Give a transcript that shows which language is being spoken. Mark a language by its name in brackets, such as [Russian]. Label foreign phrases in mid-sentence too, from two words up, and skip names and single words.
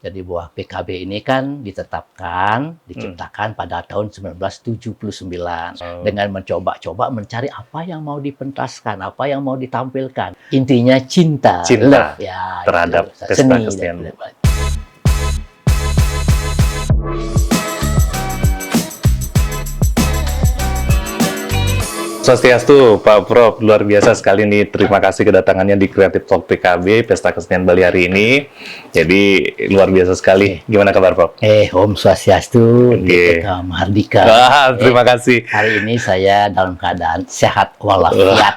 [Indonesian] Jadi bahwa PKB ini kan diciptakan pada tahun 1979 dengan mencoba-coba mencari apa yang mau dipentaskan, apa yang mau ditampilkan. Intinya cinta love, ya, terhadap itu, pesta seni kesenian. Swastiastu, Pak Prof. Luar biasa sekali nih. Terima kasih kedatangannya di Creative Talk PKB, Pesta Kesenian Bali hari ini. Jadi, luar biasa sekali. Gimana kabar, Prof? [Balinese] Om Swastiastu, [Indonesian] DPK Mahardika. Terima kasih. Hari ini saya dalam keadaan sehat walafiat.